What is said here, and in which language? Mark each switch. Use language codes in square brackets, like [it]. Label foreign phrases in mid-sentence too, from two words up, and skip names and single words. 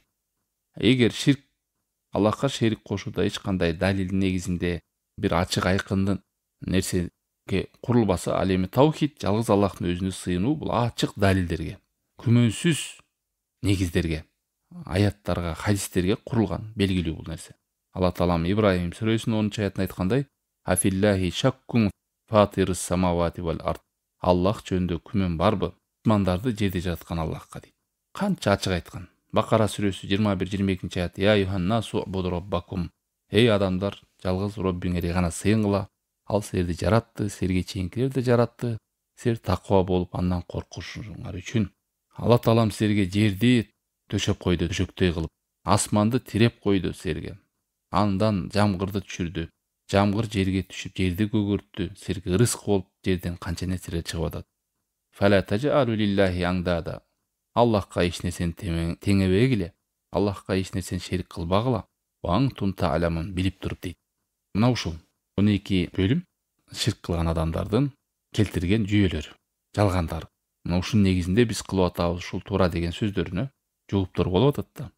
[ky] Эгер ширк Аллахка шерик кошууда эч кандай далилдин негизинде бир ачык айкындын нерсеге курулбаса, ал эми таухид, жалгыз Аллахтын өзүнө сыйынуу бул ачык далилдерге, күмөнсүз негиздерге, аяттарга, хадистерге курулган, белгилүү бул нерсе. Алла Таалам Ибрахим сүрөсүнүн 10-аятында айткандай: [ar] أفي الله شك فاطر السماوات والأرض. [ky] Аллах жөнүндө күмөн барбы? Асмандарды жерде жараткан Аллахка дейт. Канча ачык айткан. Бакара сүрөсү 21-22-аят: [ar] يا أيها الناس اعبدوا ربكم. [ky] Эй адамдар, жалгыз Роббиңерге гана сыйынгыла. Ал силерди жаратты, силерге чейинкилерди жаратты. Силер таква болуп, андан коркушуңар үчүн. Алла Таалам силерге жерди төшөп койду, төшөктөй кылып, асманды тиреп койду силерге. Андан жамгырды түшүрдү. Жамгыр жерге түшүп, жерди көгөрттү. Силерге ырызык болуп, жерден канча нерселер чыгып атат. [ar] فلا تجعلوا لله أندادا. [ky] Аллахка эч нерсени теңебегиле. Аллахка эч нерсени шерик кылбагыла. [ar] وأنتم تعلمون, [ky] билип туруп дейт. Мына ушул 12 бөлүм ширк кылган адамдардын келтирген жүйөлөрү, жалгандар. Мына ушунун негизинде биз кылып атабыз ушул туура деген сөздөрүнө жооптор болуп атат да.